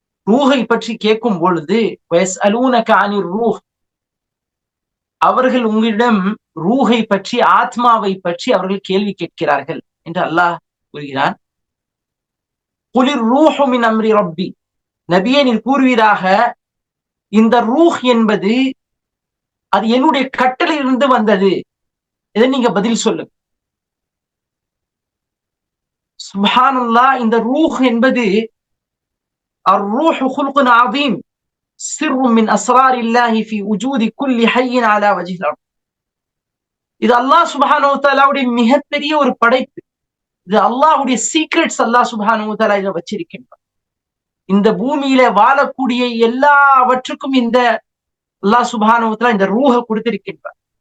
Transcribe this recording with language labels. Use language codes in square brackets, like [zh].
[ta] ரூஹை பற்றி கேட்கும் பொழுது [ar] வயஸ்அலூனக அனிர் ரூஹ், [ta] அவர்கள் உங்களிடம் ரூஹை பற்றி, ஆத்மாவை பற்றி அவர்கள் கேள்வி கேட்கிறார்கள் என்று அல்லாஹ் கூறுகிறான். [ar] குலிர் ரூஹு மின் அம்ரி ரப்பி, [ta] நபியே நீர் கூறுவீராக, இந்த ரூஹ் என்பது அது என்னுடைய கட்டளையிலிருந்து வந்தது. இதை நீங்க பதில் சொல்லுங்க. சுப்ஹானல்லாஹ், இந்த ரூஹ் என்பது [ar] الروح خلق عظيم سر من أسرار الله في وجود كل حي على وجه الأرض. [ta] இது அல்லாஹ் சுப்ஹானஹு வ தஆலாவுடைய மிகப்பெரிய ஒரு படைப்பு. இது அல்லாஹ்வுடைய சீக்ரெட்ஸ். அல்லாஹ் சுப்ஹானஹு வ தஆலா இதை வச்சிருக்கின்றார். இந்த பூமியில வாழக்கூடிய எல்லாவற்றுக்கும் இந்த அல்லாஹ் சுப்ஹானஹு வ தஆலா இந்த ரூஹ கொடுத்திருக்கின்றார்.